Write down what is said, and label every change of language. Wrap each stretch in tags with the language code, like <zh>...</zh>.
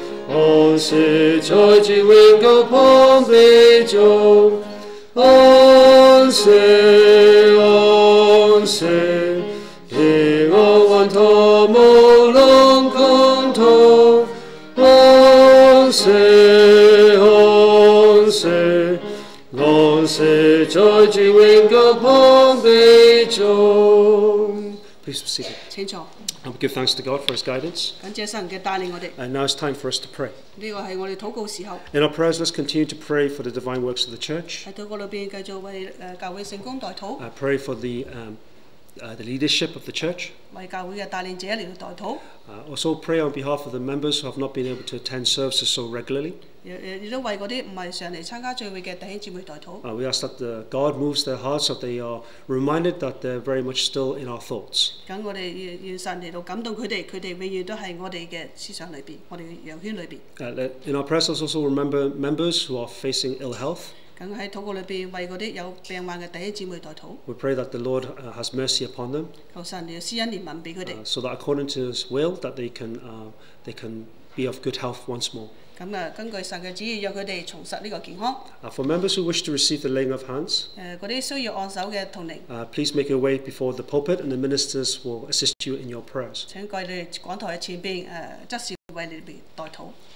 <yue>安息在主永久膀臂中，安息安息，平安穩妥無浪空痛，安息安息安息在主永久膀臂中。</yue> <en>Please be seated.</en> <yue>請坐。</yue> <en>Give thanks to God for His guidance.</en> <yue>感謝神嘅帶領我哋。</yue> <en>And now it's time for us to pray.</en> <yue>呢個係我哋禱告時候。</yue> <en>In our prayers, let's continue to pray for the divine works of the church.</en> <yue>喺禱告裏邊繼續為教會聖工代禱。</yue> <en>Pray for the leadership of the church.</en> <yue>為教會嘅帶領者嚟到代禱。</yue> <en>Also pray on behalf of the members who have not been able to attend services so regularly.</en> <yue>亦都為嗰啲唔係上嚟參加聚會嘅弟兄姊妹代禱。</yue> <en>We ask that God moves their hearts so they are reminded that they're very much still in our thoughts.</en> <yue>咁我哋願神嚟到感動佢哋，佢哋永遠都係我哋嘅思想裏邊，我哋嘅羊圈裏邊。</yue> <en>In our prayers, let's also remember members who are facing ill health.</en> <yue>咁喺禱告裏邊為嗰啲有病患嘅弟兄姊妹代禱。</yue> <en>We pray that the Lord has mercy upon them.</en> <yue>求神嚟施恩憐憫俾佢哋。</yue> <en>So that according to His will, that they can be of good health once more.</en> <yue>咁根據神嘅旨意，讓佢哋重拾呢個健康。</yue> <en>For members who wish to receive the laying of hands,</en> <yue>嗰啲需要按手嘅同齡。</yue> <en>please make your way before the pulpit, and the ministers will assist you in your prayers.</en> <yue>請過你哋講台嘅前邊，執事為你哋代禱。</yue>